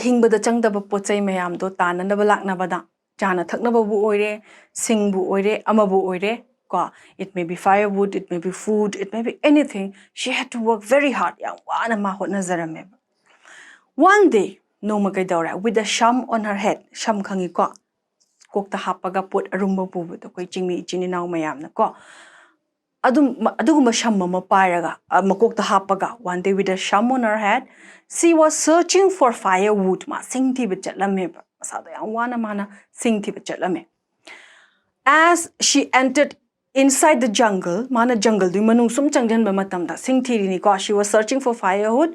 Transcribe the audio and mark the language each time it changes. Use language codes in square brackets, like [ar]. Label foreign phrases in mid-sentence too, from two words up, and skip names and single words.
[en] It may be firewood, it may be food, it may be anything. She had to work very hard. One day, with a sham on her head, [mni] sham kokta hapaga put arumba pubu to koi chingmi ichini now mayamna ko. Aduguma shamma pairaga, makokta hapaga. [en] One day with a sham on her head, she was searching for firewood. [mni] Ma sing tibetlameba. [en] As she entered inside the jungle, she was searching for firewood.